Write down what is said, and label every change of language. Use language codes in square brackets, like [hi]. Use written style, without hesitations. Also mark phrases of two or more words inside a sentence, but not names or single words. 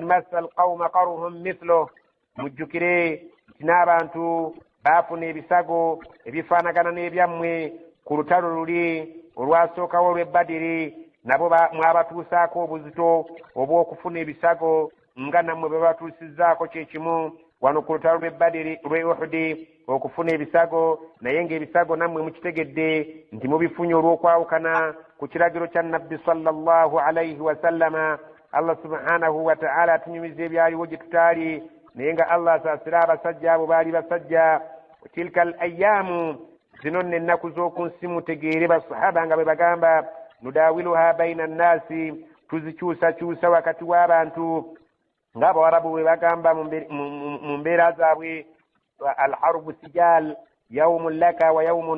[ar] مس القوم قرح مثله [lg] mujjukire nti n'abantu baafuna ebisago ebifaanagana n'ebyammwe ku lutalo luli olwasookawo olw'e Badiri nabo mwabatuusaako obuzito obw'okufuna ebisago nga nammwe bwe batuusizzaako kyekimu wano ku lutalo lw'e Badiri lw'e Uhudi okufuna ebisago naye ng'ebisago nammwe mukitegedde nti mubifunye olw'okwawukana ku kiragiro kya nnabbi [ar] صلى الله عليه وسلم. [lg] Allah [ar] سبحانه وتعالى [lg] atunyumiza ebyaliwo gye tutaali naye nga Allah asaasira abasajja abo baali basajja. [ar] تلك الأيام [lg] zino nno ennaku z'oku nsi mutegeere basahaba nga bwe bagamba [ar] نداولها بين الناس [lg] tuzikyusakyusa wakati w'abantu ng'abawarabu bwe bagamba mu mbeera zaabwe [ar] الحرب سجال يوم لك ويوم